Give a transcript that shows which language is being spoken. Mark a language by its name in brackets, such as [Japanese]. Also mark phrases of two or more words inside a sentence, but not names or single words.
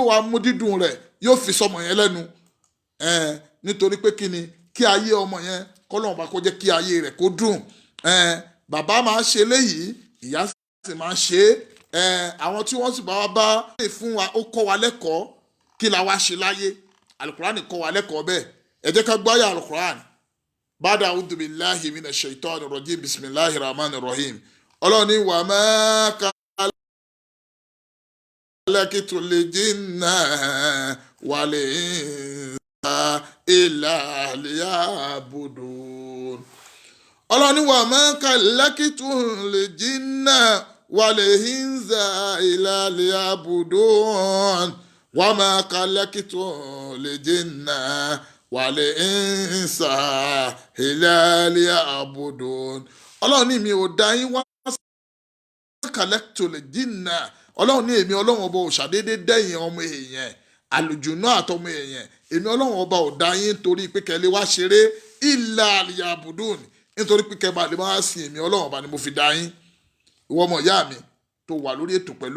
[Yoruba] wá mú dídùn rẹ̀ yóò fi sọmọ yẹn lẹ́nu nítorí pé kí ni kí ayé ọmọ yẹn kọ́lọ́run bá kó jẹ́ kí ayé rẹ̀ kó dùn bàbá máa ń ṣe léyìí ìyá sì máa ń ṣe àwọn tí wọ́n sì bá wa bá lè fún wa ó kọ́ wa lẹ́kọ̀ọ́ kí la wá ṣe láyé alukurani kọ́ wa lẹ́kọ̀ọ́ bẹ́ẹ̀ ẹ jẹ́ ká gbáyà alukurani bada [Arabic] أعوذ بالله من الشيطان الرجيم بسم الله الرحمن الرحيم [Yoruba] ọlọ́ni wà má [Arabic] خلقت الجن والإنس إلا ليعبدون [Yoruba] ọlọ́ni wà má [Arabic] خلقت الجن والإنس إلا ليعبدون وما خلقت الجن والإنس إلا ليعبدون [Yoruba] ọlọ́run ní mi ò dá yín wá [Arabic] خلقت الجن [Yoruba] ọlọ́run ní èmi ọlọ́run ọba ò ṣàdédé dẹ́yìn ọmọ èèyàn àlùjùnú àtọmọ èèyàn èmi ọlọ́run ọba ò dá yín nítorí pé kẹ́lẹ́ wá ṣeré [Arabic] إلا ليعبدون [Yoruba] nítorí pé kẹ́ bá lè máa sin èmi ọlọ́run ọba ni mo fi dá yín ìwọ ọmọ ìyá mi tó wà lórí ètò pẹ̀lú